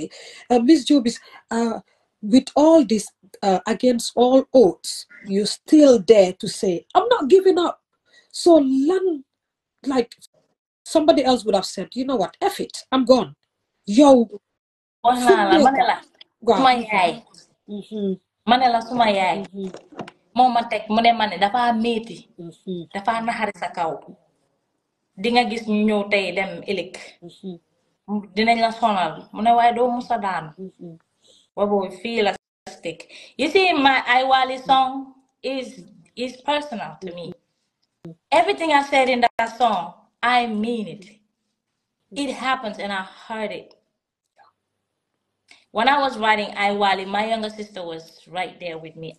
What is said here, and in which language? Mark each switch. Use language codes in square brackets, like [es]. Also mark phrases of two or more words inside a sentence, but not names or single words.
[en] Miss JOBIZZ, with all this, against all odds, you're still there to say, I'm not giving up. So like somebody else would have said, you know what, F it, I'm gone. Yo, [wo] manela suma yaay moo ma teg mu ne ma ne dafa metti dafa naxari sa kaw di nga gis ñu ñëw tey dem ëllëg dinañ la sonal mu ne waaye doo musa daanu boobu fii la stick [en] you see my Aiwali song is personal to me everything I said in that song I mean it happens and I heard it. When I was writing Aiwali, my younger sister was right there with me.